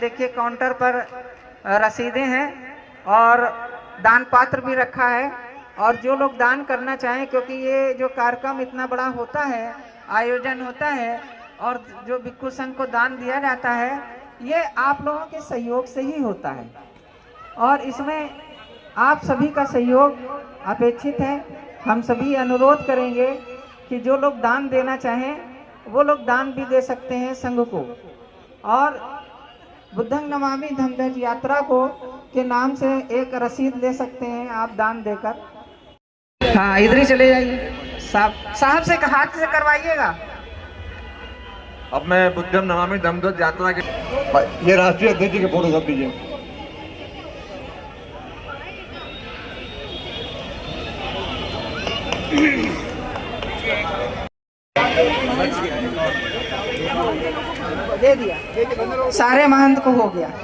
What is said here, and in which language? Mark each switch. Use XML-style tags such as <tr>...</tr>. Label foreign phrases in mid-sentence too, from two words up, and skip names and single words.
<hi>देखिए काउंटर पर रसीदें हैं और दान पात्र भी रखा है, और जो लोग दान करना चाहें, क्योंकि ये जो कार्यक्रम इतना बड़ा होता है, आयोजन होता है, और जो भिक्षु संघ को दान दिया जाता है, ये आप लोगों के सहयोग से ही होता है, और इसमें आप सभी का सहयोग अपेक्षित है। हम सभी अनुरोध करेंगे कि जो लोग दान देना चाहें वो लोग दान भी दे सकते हैं संघ को, और बुद्धं नमामि धम्म यात्रा को के नाम से एक रसीद ले सकते हैं आप दान देकर। हाँ, इधर ही चले जाइए। साहब से हाथ से करवाइएगा। अब मैं बुद्धं नमामि धम्म यात्रा के ये राष्ट्रीय अध्यक्ष जी के फोटो सब दीजिए। दे दिया, सारे महंत को हो गया।</hi>